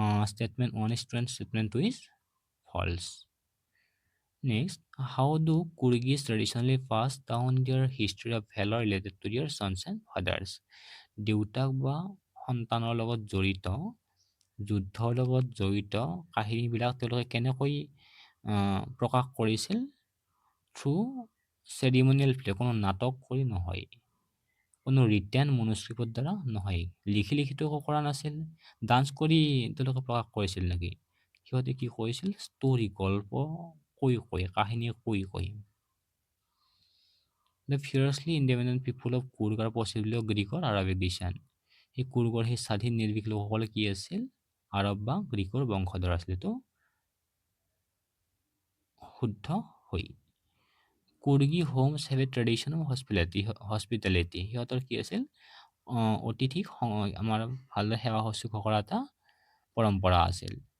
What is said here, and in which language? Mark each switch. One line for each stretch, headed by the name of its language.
English: Statement 1 is true and statement 2 is false. Next, how do Kurgis traditionally pass down their history of valor related to their sons and fathers?
Assamese: দেউতাক বা সন্তানৰ লগত জড়িত, যুদ্ধৰ লগত জড়িত কাহিনীবিলাক তেওঁলোকে কেনেকৈ প্ৰকাশ কৰিছিল? থ্ৰু চেৰিমনিয়েল প্লে, কোনো নাটক কৰি নহয়, কোনো ৰিটেন মনুস্ক্ৰিপ্টৰ দ্বাৰা নহয়, লিখিতো কৰা নাছিল। ডান্স কৰি তেওঁলোকে প্ৰকাশ কৰিছিল নেকি? সিহঁতে কি কৰিছিল? ষ্টৰি, গল্প কৈ কাহিনী কৈ।
English: The fiercely independent people of Kurg are possibly of Greek or Arabic descent.
Assamese: সেই কুৰ্গৰ সেই স্বাধীন নিৰ্ভীক লোকসকলে কি আছিল? আৰব বা গ্ৰীকৰ বংশধৰ আছিল। তো শুদ্ধ হয়।
English: Coorgi homes have a tradition of hospitality.
Assamese: সিহঁতৰ কি আছিল? অতিথিক আমাৰ ভালদৰে সেৱা শুশ্ৰূষা কৰা এটা পৰম্পৰা আছিল।